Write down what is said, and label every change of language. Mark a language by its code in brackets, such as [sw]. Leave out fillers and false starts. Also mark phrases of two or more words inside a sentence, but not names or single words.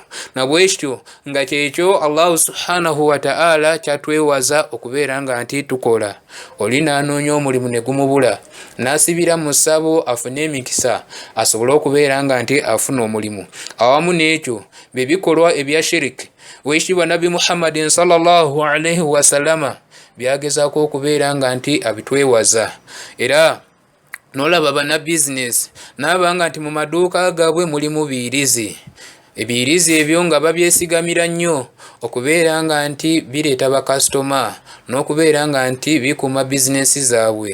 [lg] Nabwekityo nga kyekyo Allah [ar] سبحانه وتعالى [lg] kyatwewaza okubeera nga nti tukola. Oli n'anoonya omulimu ne gumubula, n'asibira mu ssabo afune emikisa asobole okubeera nga nti afuna omulimu. Awamu n'ekyo bye bikolwa ebya shiriki weekitiibwa Nabi Muhammadin [ar] صلى الله عليه وسلم [lg] byagezaako okubeera nga nti abitwewaza. Era nolaba bana business nabanga nti mu maduuka gaabwe mulimu biyirizi, ebiyirizi ebyo nga babyesigamira nnyo okubeera nga nti bireeta bakasitoma n'okubeera nga nti bikuuma bizinesi zaabwe.